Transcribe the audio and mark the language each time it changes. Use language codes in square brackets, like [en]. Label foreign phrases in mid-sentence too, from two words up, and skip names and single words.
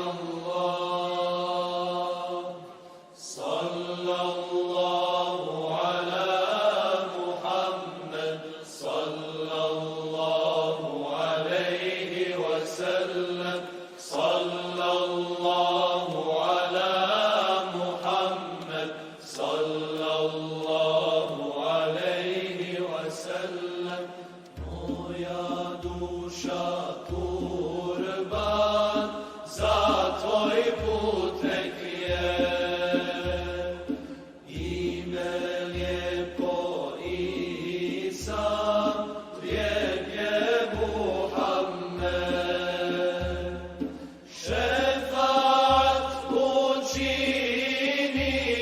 [ar] الله صلى الله على محمد صلى الله عليه وسلم صلى الله على محمد صلى الله عليه وسلم [bs] moja duša kurban za tvoj put nek je ime lijepo Isa lijep je Muhammed šefat učini